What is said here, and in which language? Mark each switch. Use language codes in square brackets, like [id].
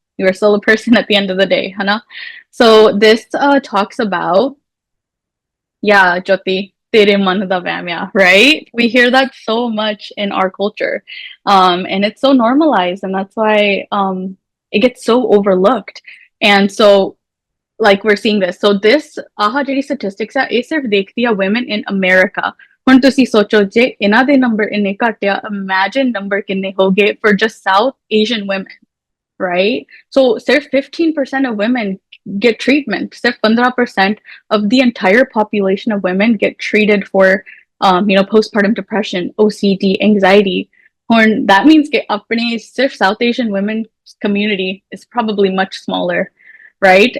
[en] You are still a person at the end of the day, Hana. So this talks about, yeah, Jyoti, [pa] tere man da vaham, [en] right? We hear that so much in our culture, and it's so normalized, and that's why it gets so overlooked. And so like we're seeing this, so this [pa] aha jehdi [en] statistics hai, [pa] ਇਹ ਸਿਰਫ ਦੇਖਦੀ ਆ [en] women in America. [pa] ਹੁਣ ਤੁਸੀਂ ਸੋਚੋ ਜੇ ਇਹਨਾਂ ਦੇ ਨੰਬਰ ਇੰਨੇ ਘਟਿਆ, [en] imagine [pa] number ਕਿੰਨੇ ਹੋਗੇ [en] for just South Asian women, [pa] right? [en] So sirf 15% of women get treatment. Sirf 15% of the entire population of women get treated for you know, postpartum depression, OCD, anxiety. That means that [pa] apne sirf [en] South Asian women community is probably much smaller, right?